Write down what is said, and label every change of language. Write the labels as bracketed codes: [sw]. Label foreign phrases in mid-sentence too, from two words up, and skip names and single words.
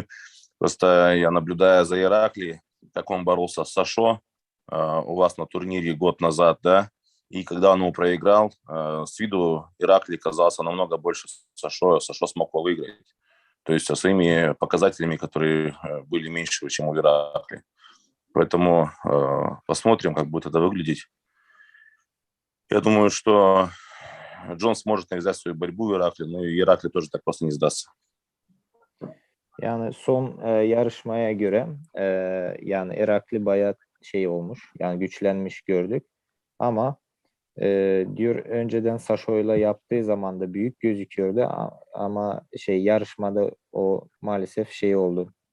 [ru] Просто я наблюдаю за Иракли, как он боролся с Сашо у вас на турнире год назад, да, и когда он его проиграл, с виду Иракли казался намного больше Сашо смог его выиграть. То есть со своими показателями, которые были меньше, чем у Иракли. Поэтому посмотрим, как будет это выглядеть. Я думаю, что Джон сможет навязать свою борьбу Иракли, но и Иракли тоже так просто не сдастся. [tr] Yani son yarışmaya göre yani Irakli bayağı olmuş. Yani güçlenmiş gördük. Ama diyor, önceden Sasho'yla yaptığı zaman da büyük gözüküyordu ama yarışmada o maalesef oldu.